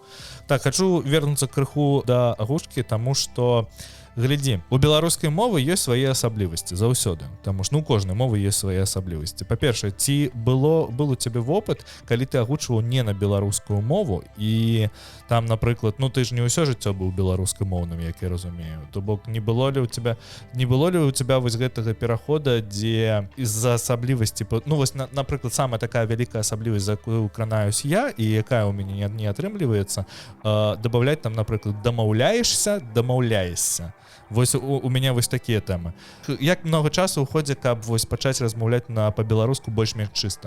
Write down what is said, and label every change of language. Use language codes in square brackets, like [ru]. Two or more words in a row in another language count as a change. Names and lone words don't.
[be] Так, хачу вернуцца крыху да агучкі, таму што глядзі, у беларускай мовы ёсць свае асаблівасці заўсёды, таму што у кожнай мовы ёсць свае асаблівасці. Па-першае, ці был у цябе вопыт, калі ты агучваў не на беларускую мову, і там, напрыклад, ну ты ж не ўсё жыццё быў беларускамоўным, як я разумею. То бок [ru] не было ли у тебя [be] вось гэтага перахода, дзе з-за асаблівасці, ну вось, напрыклад, самая такая вялікая асаблівасць, за якую кранаюсь я, і якая ў мяне не атрымліваецца, дабаўляць там, напрыклад, дамаўляешся. Вось у мяне вось такія тэмы. Як много часу уходзе, каб вось пачаць размаўляць па-беларуску больш-менш чыста?